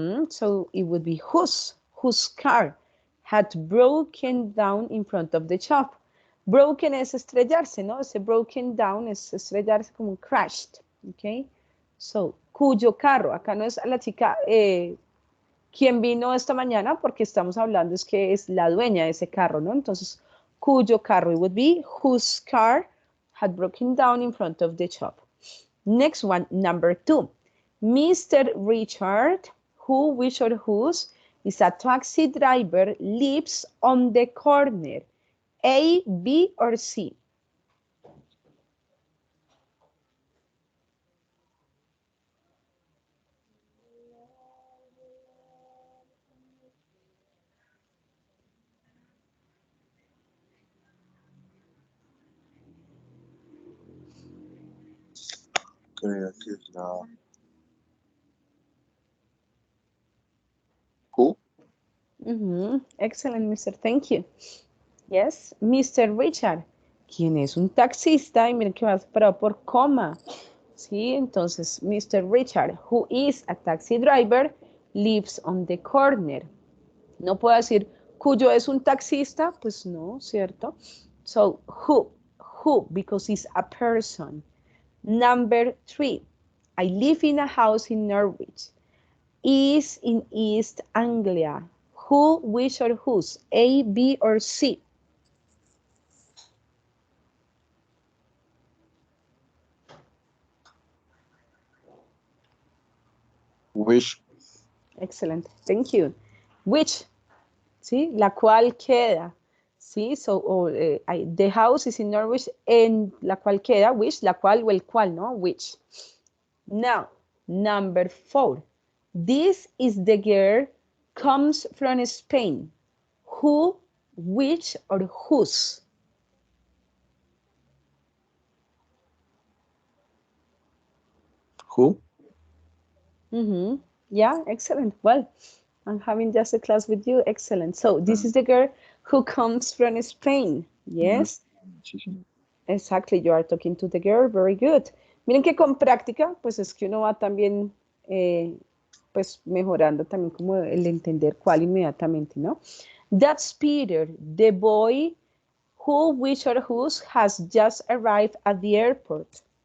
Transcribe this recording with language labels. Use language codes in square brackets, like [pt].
[en] So it would be whose car had broken down in front of the shop. [es] Broken es estrellarse, ¿no? Ese broken down es estrellarse como un crashed, ¿ok? So, cuyo carro, acá no es a la chica, quien vino esta mañana, porque estamos hablando es que es la dueña de ese carro, ¿no? Entonces, cuyo carro, [en] it would be whose car had broken down in front of the shop. Next one, number 2. Mr. Richard, who, which, or whose, is a taxi driver, lives on the corner. A, B, or C? [es] Creo que es la... [en] Who? Excellent, Mr. Thank you. Yes, Mr. [es] Richard, quien es un taxista, y miren que va separado por coma. Sí, entonces, Mr. [en] Richard, who is a taxi driver, lives on the corner. [es] No puedo decir, cuyo es un taxista, pues no, ¿cierto? [en] So, who, because he's a person. Number 3, I live in a house in Norwich. Is in East Anglia. Who, which, or whose? A, B, or C? Which? Excellent, thank you. Which, ¿sí? [es] La cual queda, ¿sí? [en] So, the house is in Norwich, [es] en la cual queda, which, la cual o el cual, ¿no? [en] Which. Now, number 4. This is the girl comes from Spain. Who, which, or whose? Who? Yeah, excellent. Well, I'm having just a class with you. Excellent. So this is the girl who comes from Spain. Yes. Exactly. You are talking to the girl. Very good. [es] Miren que con práctica, pues es que uno va también, pues mejorando también como el entender cuál inmediatamente, ¿no? [en] That's Peter, the boy who, which, or whose has just arrived at the airport.